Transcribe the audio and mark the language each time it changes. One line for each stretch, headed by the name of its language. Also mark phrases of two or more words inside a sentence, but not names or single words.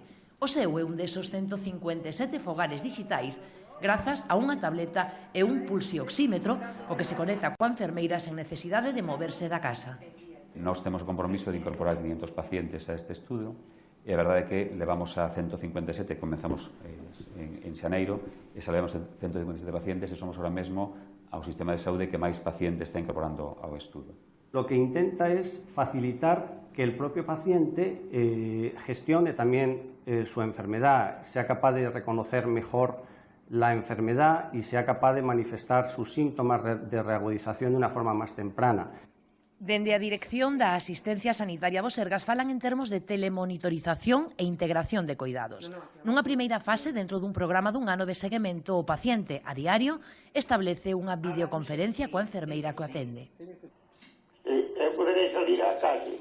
Galician: O seu é un desos 157 fogares digitais grazas a unha tableta e un pulsioxímetro o que se conecta coa enfermeira sen necesidade de moverse da casa. Nós temos o compromiso de incorporar 500 pacientes a este estudo. E a verdade é que levamos a 157, comenzamos en xaneiro, e salvemos 157 pacientes e somos ahora mesmo ao sistema de saúde que máis pacientes está incorporando ao estudo.
Spanish: Lo que intenta es facilitar que el propio paciente gestione también su enfermedad, sea capaz de reconocer mejor la enfermedad y sea capaz de manifestar sus síntomas de reagudización de una forma más temprana.
Galician: Dende a Dirección da Asistencia Sanitaria do Sergas falan en termos de telemonitorización e integración de coidados. Nunha primeira fase, dentro dun programa dun ano de seguimento, o paciente a diario establece unha videoconferencia coa enfermeira que o atende. Eu poderei salir á calle?